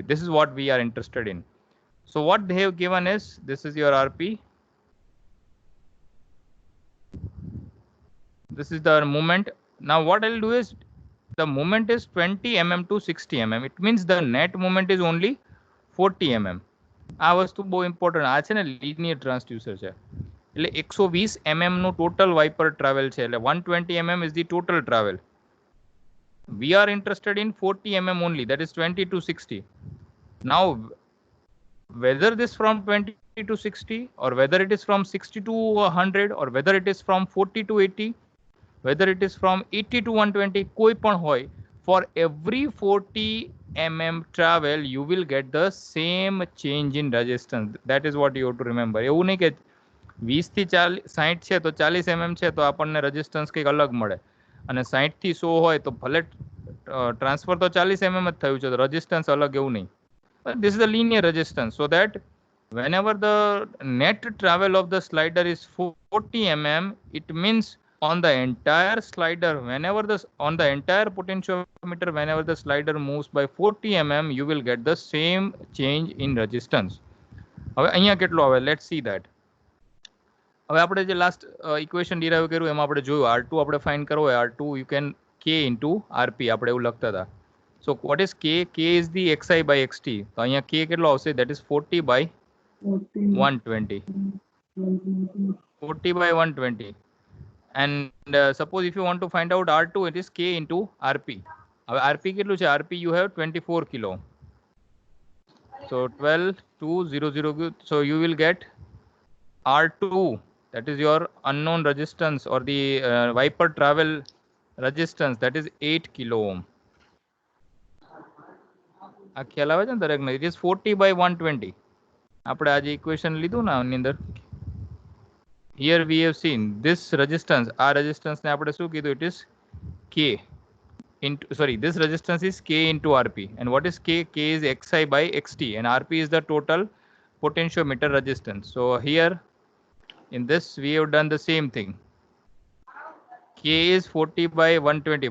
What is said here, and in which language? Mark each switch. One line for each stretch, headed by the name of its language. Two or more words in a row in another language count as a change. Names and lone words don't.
English: This is what we are interested in. So what they have given is, this is your RP. This is the moment. Now what I'll do is, the moment is 20 mm to 60 mm. It means the net moment is only 40 mm.
Gujarati: આ વસ્તુ બહુ ઇમ્પોર્ટન્ટ. આ છે ને
English: linear transducer
Gujarati: છે, એટલે 120 mm નું
English: total wiper travel
Gujarati: છે, એટલે
English: 120 mm is the total travel. We are interested in 40 mm only, that is 20 to 60. Now whether this from 20 to 60 or whether it is from 60 to 100 or whether it is from 40 to 80, whether it is from 80 to 120,
Gujarati: કોઈ પણ હોય,
English: for every 40 mm travel you will get the same change in resistance. That is what you have to remember.
Gujarati: એવું નહીં કે 20 થી 60 છે તો 40 mm છે તો આપણને રેઝિસ્ટન્સ કંઈક અલગ મળે, અને 60 થી 100 હોય તો ભલે ટ્રાન્સફર તો 40 mm જ થયું છે તો રેઝિસ્ટન્સ અલગ, એવું નહીં.
English: This is the linear resistance, so that whenever the net travel of the slider is 40 mm, it means on the entire slider, on the entire potentiometer, whenever the slider moves by 40 mm, you will get the same change in resistance.
Gujarati: હવે અહીંયા કેટલો આવે,
English: let's see that.
Gujarati: હવે આપણે જે લાસ્ટ ઇક્વેશન ડિરાઈવ કર્યું એમાં આપણે જોયું R2 આપણે ફાઇન્ડ કરવો હોય,
English: R2 you can K into RP,
Gujarati: આપણે એવું લખતા હતા.
English: So what is K? K is the XI by XT.
Gujarati: તો અહીંયા K કેટલો આવશે?
English: That is 40 by 120. 40 by 120. And suppose if you want to find out R2, it is K into RP.
Gujarati: હવે RP કેટલું છે?
English: RP you have 24 kilo. So 12,200. So you will get R2, that is your unknown resistance or the wiper travel resistance, that is 8 kilo ohm.
Gujarati: આ ખ્યાલ આવે છે ને દરેકને?
English: It is 40 by 120.
Gujarati: આપણે આજે ઇક્વેશન લીધું ને આની અંદર,
English: here we have seen this resistance,
Gujarati: આ resistance ને આપણે શું કીધું?
English: It is K into, sorry, this resistance is K into RP. And what is K? K is XI by XT, and RP is the total potentiometer resistance. So here in this we have done the same thing. K is 40 by 120.